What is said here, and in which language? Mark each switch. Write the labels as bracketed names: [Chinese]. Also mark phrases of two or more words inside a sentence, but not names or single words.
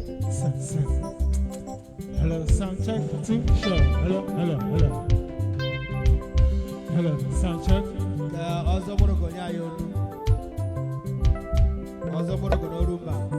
[English] Sound, sound. Hello, sound check, two, sure. Hello, hello, hello. Hello, sound check. [Igbo] Ka ọzọ bụrụ ka onye anyị olu. Ọzọ bụrụ ka n'olu mba.